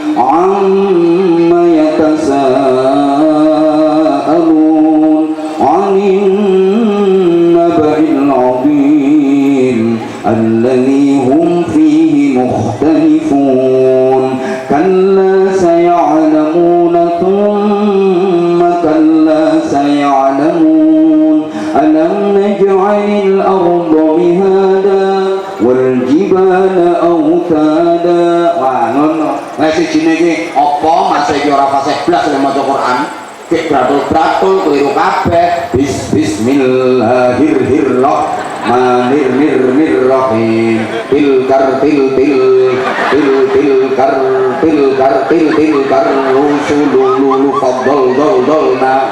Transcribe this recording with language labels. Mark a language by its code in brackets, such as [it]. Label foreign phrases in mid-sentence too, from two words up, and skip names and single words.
[ar] عم يتساءلون عن النبإ العظيم الذي هم فيه مختلفون. كلا سيعلمون ثم كلا سيعلمون. ألم نجعل الأرض مهادا والجبال أوتادا. [jv] Wah ngono. Lah sijine iki apa masa iki ora fasih blas nek maca Quran. Kek bratul-bratul keliru kabeh. Bismillahirrahmanirrahim. [ar] تلك الرسل فضلنا.